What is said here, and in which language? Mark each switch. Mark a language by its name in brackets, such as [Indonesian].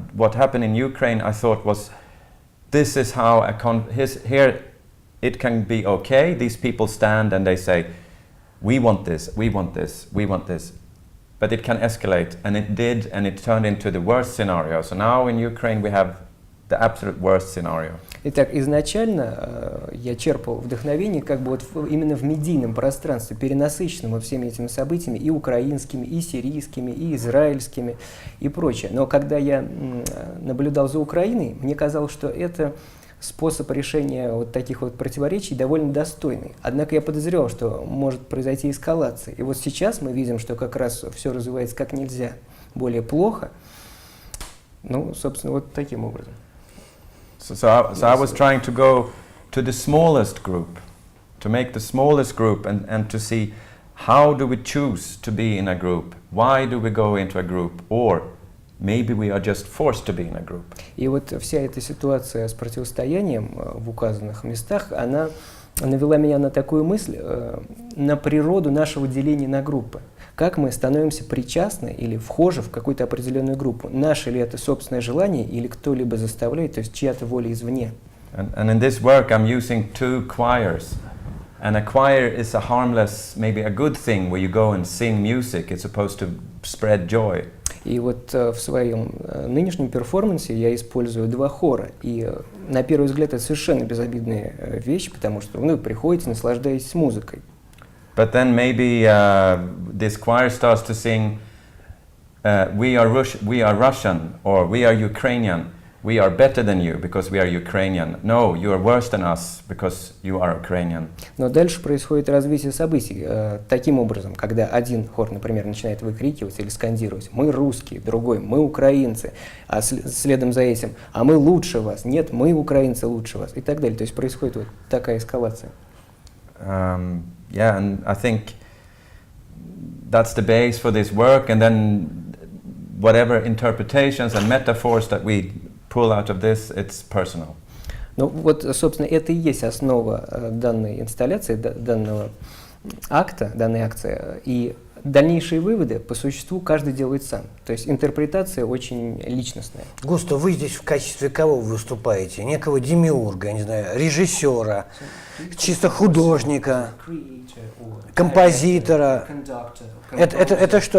[English] What happened in Ukraine, I thought, was this is how here it can be okay. These people stand and they say, we want this, we want this, we want this. But it can escalate, and it did, and it turned into the worst scenario. So now in Ukraine we have the absolute worst scenario. [Russian] Итак, изначально я черпал вдохновение как бы вот именно в медийном пространстве, перенасыщенном всеми этими событиями, и украинскими, и сирийскими, и израильскими, и прочее. Но когда я наблюдал за Украиной, мне казалось, что это способ решения вот таких вот противоречий довольно достойный. Однако я подозревал, что может произойти эскалация. И вот сейчас мы видим, что как раз все развивается как нельзя более плохо. Ну, собственно, вот таким образом. [English] So I was trying to go to the smallest group, to make the smallest group, and to see how do we choose to be in a group? Why do we go into a group? Or maybe we are just forced to be in a group. [Russian] И вот вся эта ситуация с противостоянием в указанных местах, она навела меня на такую мысль, на природу нашего деления на группы. Как мы становимся причастны или вхожи в какую-то определенную группу? Наше ли это собственное желание или кто-либо заставляет, то есть чья-то воля извне? [English] And in this work I'm using two choirs. And a choir is a harmless, maybe a good thing where you go and sing music. It's supposed to spread joy. [Russian] И вот в своем нынешнем перформансе я использую два хора. И на первый взгляд это совершенно безобидная вещь, потому что вы приходите, наслаждаетесь музыкой. [English] But then maybe this choir starts to sing, we are Russian, or we are Ukrainian. We are better than you because we are Ukrainian. No, you are worse than us because you are Ukrainian. [Russian] Но дальше происходит развитие событий таким образом, когда один хор, например, начинает выкрикивать или скандировать: «Мы русские», другой: «Мы украинцы», а следом за этим: «А мы лучше вас», «Нет, мы украинцы лучше вас» и так далее. То есть происходит вот такая эскалация. [English] Yeah, and I think that's the base for this work, and then whatever interpretations and metaphors that we pull out of this, it's personal. [Russian] Ну вот, собственно, это и есть основа данной инсталляции, данного акта, данной акции. И дальнейшие выводы по существу каждый делает сам. То есть интерпретация очень личностная. Густав, вы здесь в качестве кого выступаете? Некого демиурга, я не знаю, режиссера, чисто художника, композитора. Это что?